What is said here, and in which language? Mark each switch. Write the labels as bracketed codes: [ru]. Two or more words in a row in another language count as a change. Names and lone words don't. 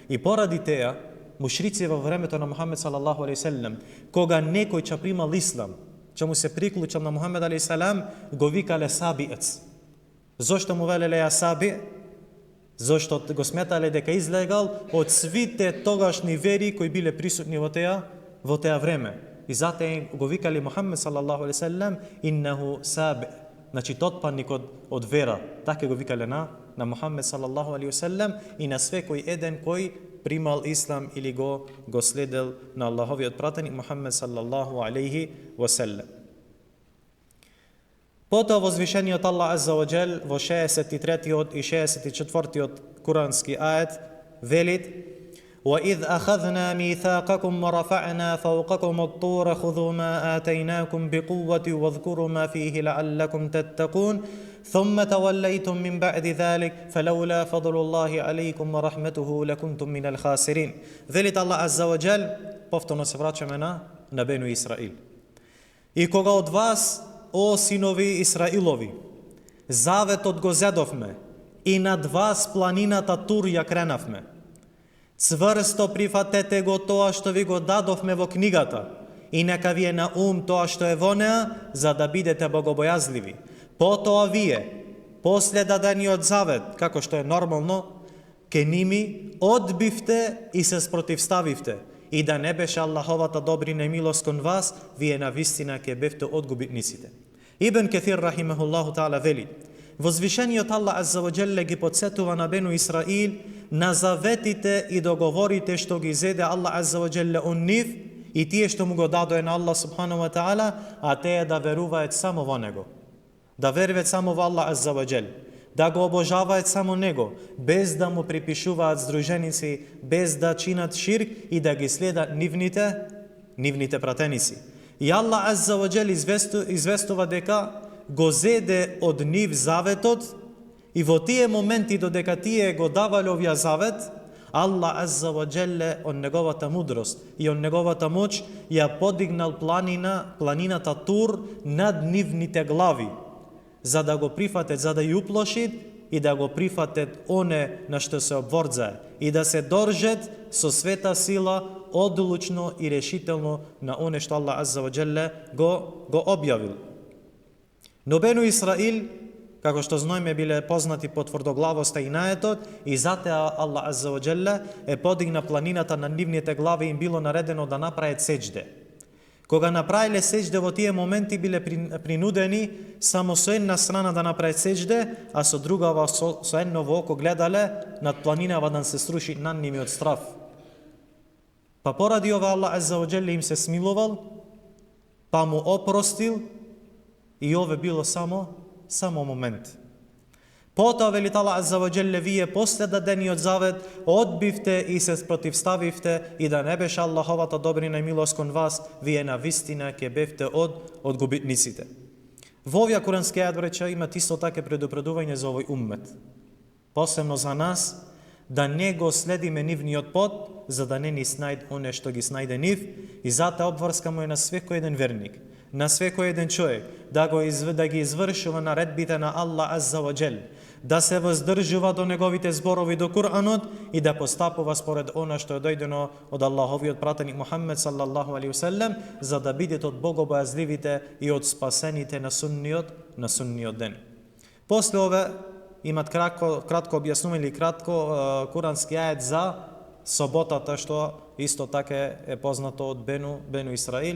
[mk] И поради теја, мушрици во времето на Мухамед [ar] صلى الله عليه وسلم, [mk] кога некој ќе примал ислам, ќе му се приклучал на Мухамед [ar] عليه السلام, [mk] го викале сабиец. Зошто му велеле [ar] يا صابئ? [mk] Зошто го сметале дека излегал од свите тогашни вери кои биле присутни во теа време. И затоа го викали Мухамед [ar] صلى الله عليه وسلم إنه صابئ. [mk] Значи тотпанник од вера. Така го викале на Мухамед [ar] صلى الله عليه وسلم [mk] и на секој еден кој примал ислам или го следел на Аллаховиот пратеник Мухамед [ar] صلى الله عليه وسلم. [mk] Потоа возвишениот Аллах [ar] عز وجل [mk] во 63-тиот и 64-тиот курански ајет велит: [ar] وَإِذْ أَخَذْنَا مِيثَاقَكُمْ وَرَفَعْنَا فَوْقَكُمُ الطُّورَ خُذُوا مَا آتَيْنَاكُمْ بِقُوَّةٍ وَاذْكُرُوا مَا فِيهِ لَعَلَّكُمْ تَتَّقُونَ ثُمَّ تَوَلَّيْتُمْ مِنْ بَعْدِ ذَلِكَ فَلَوْلَا فَضْلُ اللَّهِ عَلَيْكُمْ وَرَحْمَتُهُ لَكُنْتُمْ مِنَ الْخَاسِرِينَ. [mk] Велит Аллах [ar] عز وجل, [mk] повторно се враќаме на Бену Исраил. И кога од вас, о синови Исраилови, заветот го зедовме и над вас планината Тур ја кренавме, цврсто прифатете го тоа што ви го дадовме во книгата и нека ви е на ум тоа што е во неа, за да бидете богобојазливи. Потоа вие, после дадениот завет, како што е нормално, ке ними одбивте и се спротивставивте. И да не беше Аллаховата добрина и милост кон вас, вие на вистина ке бевте од губитниците. Ибн Каthир [ar] رحمه الله تعالى [mk] вели: возвишениот Аллах [ar] عز وجل [mk] ги подсетува на Бену Исраил на заветите и договорите што ги зеде Аллах [ar] عز وجل [mk] он нив и тие што му го дадоe на Аллах [ar] سبحانه وتعالى, [mk] а тие да веруваат само во него. Да веруваат само во Аллах [ar] عز وجل, [mk] да го обожаваат само него, без да му припишуваат здруженици, без да чинат ширк и да ги следат нивните пратеници. И Аллах [ar] عز وجل [mk] известува дека го зеде од нив заветот и во тие моменти додека тие го давале овија завет, Аллах [ar] عز وجل [mk] од неговата мудрост и од неговата моќ ја подигнал планината Тур над нивните глави, за да го прифатет, за да ја уплошит и да го прифатет оне на што се обворзае и да се држат со света сила одлучно и решително на оне што Аллах [ar] عز وجل [mk] го објавил. Но Бену Исраил, како што знаеме, биле познати по тврдоглавоста и наетот и затоа Аллах [ar] عز وجل [mk] е подигна планината на нивните глави и им било наредено да направат сеџде. Кога направиле сеџде во тие моменти биле принудени само со една страна да направат сеџде, а со другава со едно во око гледале над планинава да се сруши над ними од страв. Па поради ова Аллах [ar] عز وجل [mk] им се смилувал, па му опростил и ове било само момент. Потоа велит Аллах [ar] عز وجل: [mk] вие после дадениот завет одбивте и се спротивставивте и да не беше Аллаховата добрина и милост кон вас, вие на вистина ке бевте од губитниците. Во овие курански ајат бреча има исто така предупредување за овој уммет. Посебно за нас, да не го следиме нивниот пат, за да не ни снајде оне што ги снајде нив, и затоа обврска му е на секој еден верник, на секој еден човек, да ги извршува наредбите на Аллах [ar] عز وجل, [mk] да се воздржува до неговите зборови до Куранот и да постапува според она што е дојдено од Аллаховиот пратеник Мухамед [ar] صلى الله عليه وسلم, [mk] за да бидете од богобојазливите и од спасените на сунниот ден. После ове имат кратко објаснување или кратко курански ајет за соботата, што исто така е познато од Бену Исраил.